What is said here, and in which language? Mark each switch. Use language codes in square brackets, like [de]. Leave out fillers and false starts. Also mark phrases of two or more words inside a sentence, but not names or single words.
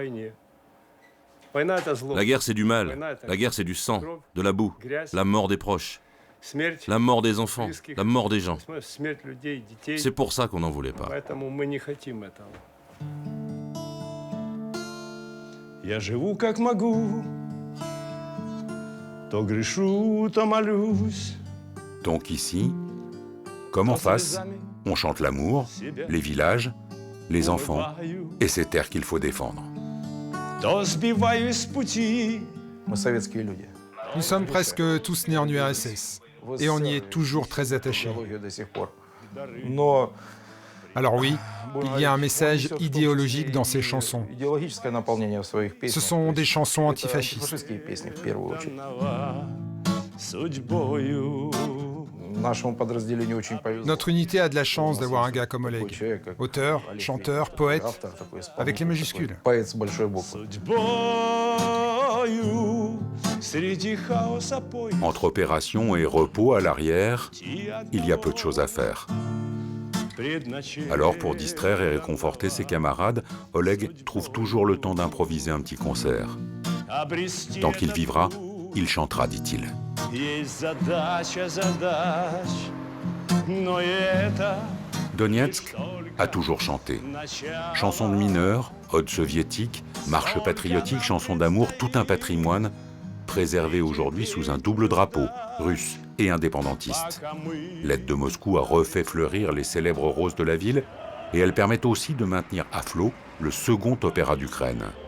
[fr] La guerre, c'est du mal. La guerre, c'est du sang, de la boue, la mort des proches, la mort des enfants, la mort des gens. C'est pour ça qu'on n'en voulait pas. [ru] Я живу как могу, то грешу, то молюсь. [fr] Donc ici, comme en face, on chante l'amour, les villages, les enfants et ces terres qu'il faut défendre. [ru] То сбиваюсь с пути. [fr] Nous sommes presque tous nés en URSS et on y est toujours très attachés. Alors oui, il y a un message idéologique dans ces chansons. Ce sont des chansons antifascistes. [ru] Судьбою. [fr] Notre unité a de la chance d'avoir un gars comme Oleg. Auteur, chanteur, poète, avec les majuscules. [ru] Судьбою. Среди хаоса пой. [fr] Entre opération et repos à l'arrière, il y a peu de choses à faire. Alors, pour distraire et réconforter ses camarades, Oleg trouve toujours le temps d'improviser un petit concert. Tant qu'il vivra, il chantera, dit-il. [ru] Есть задача задач, но это [fr] Donetsk a toujours chanté. Chansons de mineurs, odes soviétiques, marches patriotiques, chansons d'amour, tout un patrimoine préservé aujourd'hui sous un double drapeau, russe et indépendantiste. L'aide de Moscou a refait fleurir les célèbres roses de la ville et elle permet aussi de maintenir à flot le second opéra d'Ukraine.